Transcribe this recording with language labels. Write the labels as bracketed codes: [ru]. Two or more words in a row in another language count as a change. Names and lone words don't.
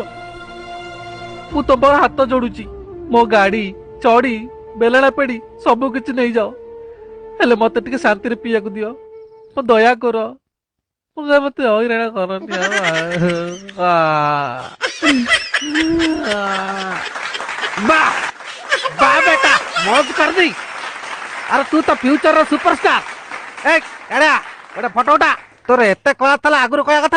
[or] ମୁଁ ତମ ହାତ ଯୋଡୁଛି, ମୋ ଗାଡି, ଚଡି, ବେଲଣା ପେଡି ସବୁ କିଛି ନେଇଯାଅ, ହେଲେ ମତେ ଟିକେ ଶାନ୍ତିରେ ପିଇବାକୁ ଦିଅ। ମୋ ଦୟା କର, ମତେ ହଇରାଣ କରନି। [hi] वाह वाह बेटा, मौज कर दी। अरे तू तो फ्यूचर सुपरस्टार। [or] ଏ ଏଡ଼ା, ଗୋଟେ ଫଟୋ ଉଠା। ତୋର ଏତେ କଳା ଥିଲା, ଆଗରୁ କହିବା କଥା।